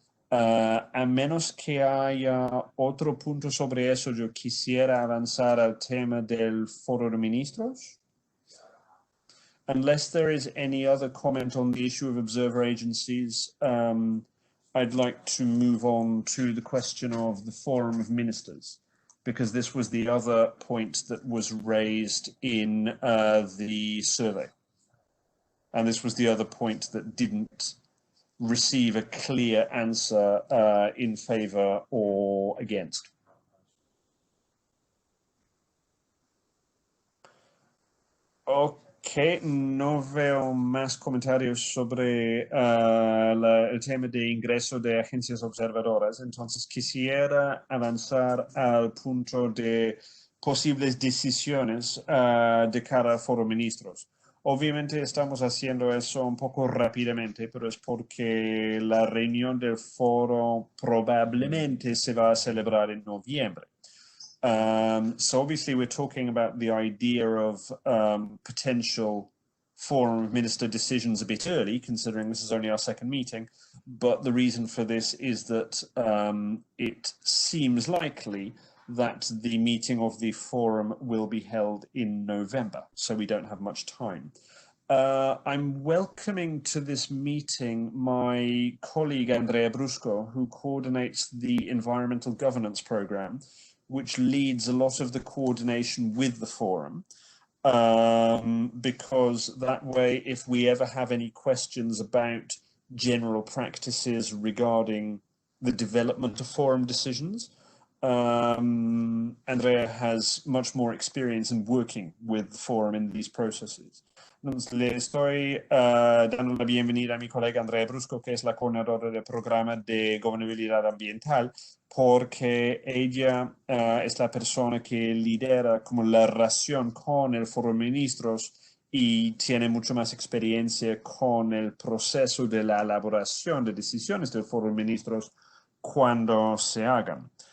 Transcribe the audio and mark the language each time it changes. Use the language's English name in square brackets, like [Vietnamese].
[Spanish] A menos que haya otro punto sobre eso, yo quisiera avanzar al tema del foro de ministros. [English] Unless there is any other comment on the issue of observer agencies, I'd like to move on to the question of the Forum of Ministers, because this was the other point that was raised in the survey. And this was the other point that didn't receive a clear answer in favor or against. [Spanish] Ok, no veo más comentarios sobre el tema de ingreso de agencias observadoras, entonces quisiera avanzar al punto de posibles decisiones de cara al Foro de Ministros. Obviamente estamos haciendo eso un poco rápidamente, pero es porque la reunión del foro probablemente se va a celebrar en noviembre. [English] So obviously we're talking about the idea of potential Forum of Minister decisions a bit early, considering this is only our 2nd meeting. But the reason for this is that it seems likely that the meeting of the forum will be held in November, so we don't have much time. I'm welcoming to this meeting my colleague Andrea Brusco, who coordinates the Environmental Governance Programme, which leads a lot of the coordination with the forum, because that way, if we ever have any questions about general practices regarding the development of forum decisions, Andrea has much more experience in working with the forum in these processes. [Spanish] Entonces, le estoy dando la bienvenida a mi colega Andrea Brusco, que es la coordinadora del programa de gobernabilidad ambiental, porque ella es la persona que lidera como la relación con el Foro de Ministros y tiene mucho más experiencia con el proceso de la elaboración de decisiones del Foro de Ministros cuando se hagan.